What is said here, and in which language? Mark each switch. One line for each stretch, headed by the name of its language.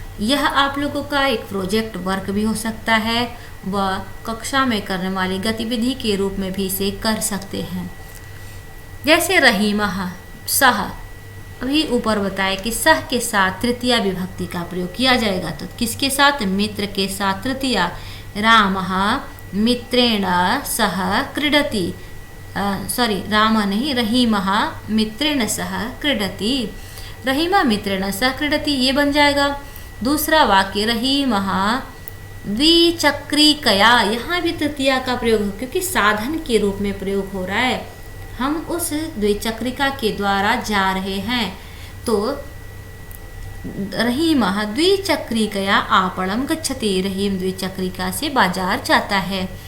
Hindi: यह आप लोगों का एक प्रोजेक्ट वर्क भी हो सकता है व कक्षा में करने वाली गतिविधि के रूप में भी इसे कर सकते हैं। जैसे रहीमः सह, अभी ऊपर बताया कि सह के साथ तृतीया विभक्ति का प्रयोग किया जाएगा, तो किसके साथ? मित्र के साथ तृतीया।
Sanskrit: रामः मित्रेण सह क्रीडति,
Hindi: राम नहीं,
Sanskrit: रहीमः मित्रेण सह क्रीडति। रहीमा मित्रेण सह क्रीडति,
Hindi: ये बन जाएगा। दूसरा वाक्य
Sanskrit: रहीमः द्विचक्रिकया,
Hindi: यहाँ भी तृतीया का प्रयोग हो, क्योंकि साधन के रूप में प्रयोग हो रहा है, हम उस द्विचक्रिका के द्वारा जा रहे हैं। तो
Sanskrit: रहीमः द्विचक्रिकया आपणम गच्छति,
Hindi: रहीम द्विचक्रिका से बाजार जाता है।